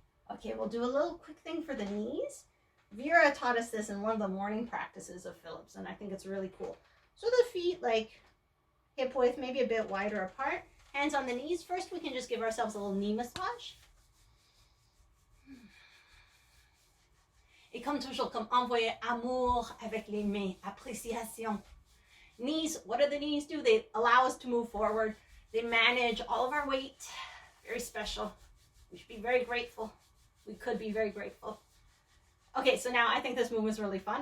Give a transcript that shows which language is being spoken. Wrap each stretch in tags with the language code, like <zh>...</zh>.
<en>Okay, we'll do a little quick thing for the knees. Vera taught us this in one of the morning practices of Philip's, and I think it's really cool. So the feet, like hip width, maybe a bit wider apart. Hands on the knees. First, we can just give ourselves a little knee massage.</en> <fr>Et comme toujours, comme envoyer amour avec les mains, appréciation.</fr> <en>Knees, what do the knees do? They allow us to move forward. They manage all of our weight. Very special. We should be very grateful. We could be very grateful. Okay, so now I think this movement is really fun.</en>